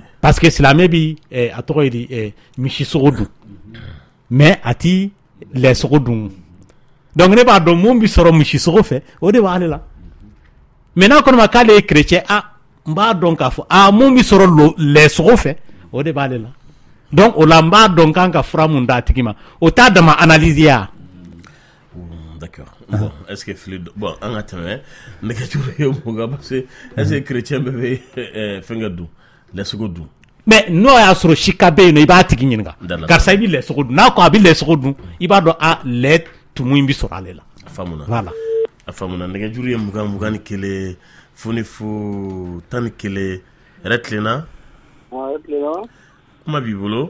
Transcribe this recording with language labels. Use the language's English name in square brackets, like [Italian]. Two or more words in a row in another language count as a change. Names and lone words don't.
[French] parce que [Bambara] silamɛ bi a tɔgɔ ye di misisogo dun mais a ti lɛsogo dun donc ne b'a dɔn mun bi sɔrɔ misisogo fɛ o de b'ale la mais n'a ko ne ma k'ale ye chrétien n b'a dɔn k'a fɔ mun bi sɔrɔ lɛsogo fɛ o de b'ale la donc o la n b'a dɔn kan ka fura mun d'a tigi ma o t'a dama analyse ya [French] d'accord bon est-ce que bon [Bambara] an ka tɛmɛ nɛgɛjuru ye mun kan [French] parce que est-ce que [Bambara] chrétien bɛɛ bɛ fɛnkɛ dun lɛsogo dun mais n'o y'a sɔrɔ sika bɛ yen nɔ i b'a tigi ɲininka karisa i bɛ lɛsogo dun n'a ko a bɛ lɛsogo dun i b'a dɔn lɛ tumu in bɛ sɔrɔ ale la a faamuna [French] voilà [Bambara] a faamuna nɛgɛjuru ye 21 ni 1 foni fo 11 yɛrɛ tilenna kuma b'i bolo